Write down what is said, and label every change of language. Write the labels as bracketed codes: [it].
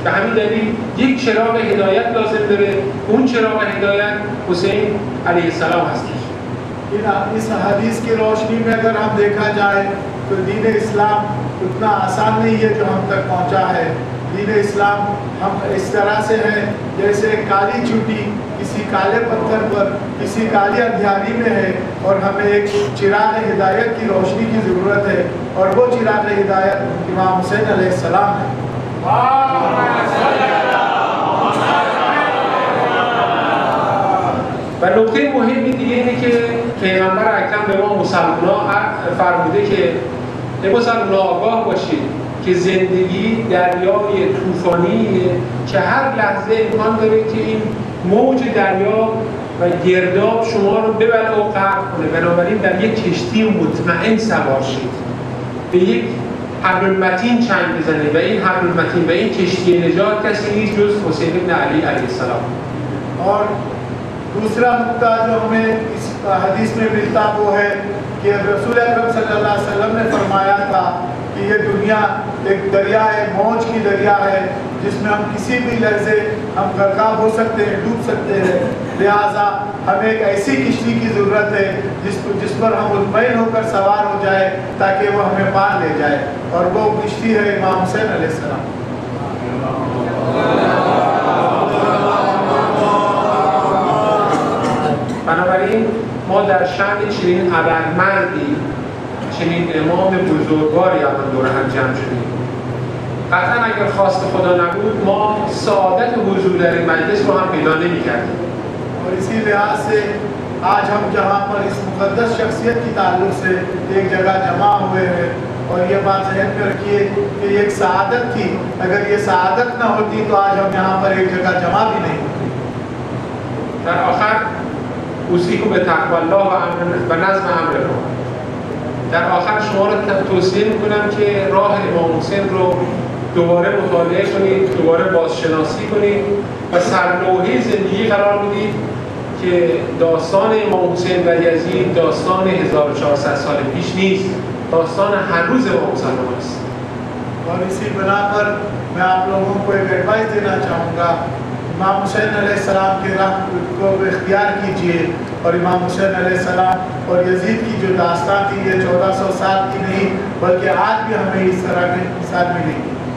[fa] به همین دلیل یک چراغ هدایت لازم داره، اون چراغ هدایت حسین علیه السلام هستش. [ur] اس حدیث کی روشنی میں اگر ہم دیکھا جائے تو دین اسلام اتنا آسان نہیں ہے جو ہم تک پہنچا ہے. دین اسلام ہم اس طرح سے ہے جیسے کالی چوٹی کسی کالے پتھر پر کسی کالی اندھیاری میں ہے اور ہمیں ایک چراغ ہدایت کی روشنی کی ضرورت ہے اور وہ چراغ ہدایت امام حسین علیہ السلام ہے. [fa] و نکته مهمی دیگه اینه که پیغمبر اکرم به ما مسلمان‌ها فرموده که ای مسلمان‌ها آگاه باشید که زندگی دریای طوفانیه که هر لحظه امکان داره که این موج دریا و گرداب شما رو ببره و غرق کنه. بنابراین در یک کشتی مطمئن سوار شید، به یک حبل المتین چنگ بزنید و این حبل المتین و این کشتی نجات کسی نیست جز حسین بن علی علیه السلام. [ur] اور دوسرا نقطہ جو ہمیں اس حدیث میں ملتا وہ ہے کہ رسول اکرم صلی اللہ علیہ وسلم نے فرمایا تھا کہ یہ دنیا ایک دریا ہے، موج کی دریا ہے، جس میں ہم کسی بھی لحظے ہم غرقاب ہو سکتے ہیں، ڈوب سکتے ہیں، لہٰذا ہمیں ایک ایسی کشتی کی ضرورت ہے جس پر ہم مطمئن ہو کر سوار ہو جائے تاکہ وہ ہمیں پار لے جائے، اور وہ کشتی ہے امام حسین علیہ السلام۔ [fa] بنابراین ما در شأن چنین ابرمردی، چنین امام بزرگواری الان دور هم جمع شدیم. قطعا اگر خواست خدا نبود ما سعادت حضور در این مجلس رو هم پیدا نمی‌کردیم. [ur] اور اسی لحاظ سے آج ہم جہاں پر اس مقدس شخصیت کی تعلق سے ایک جگہ جمع ہوئے ہیں، اور یہ بات ذہن میں رکھیے کہ یہ ایک سعادت تھی، اگر یہ سعادت نہ ہوتی تو آج ہم یہاں پر ایک جگہ جمع بھی نہیں ہوتے۔ [fa] در آخر [ar] اوصیکم بتقوی الله و نظم امر الله. [fa] در آخر شما رو توصیه میکنم که راه امام حسین رو دوباره مطالعه کنید، دوباره بازشناسی کنید و سرلوحه زندگی قرار بدید که داستان امام حسین و یزید داستان 1400 سال پیش نیست، داستان هر روز امام حسین است. [ur] اور اسی بنا پر میں آپ لوگوں کو ایک ایڈوائس دینا چاہوں گا، امام حسین علیہ السلام کے راہ کو اختیار کیجئے، اور امام حسین علیہ السلام اور یزید کی جو داستان تھی یہ 1400 سال کی نہیں بلکہ آج بھی ہمیں اس طرح کے مثال ملے گی۔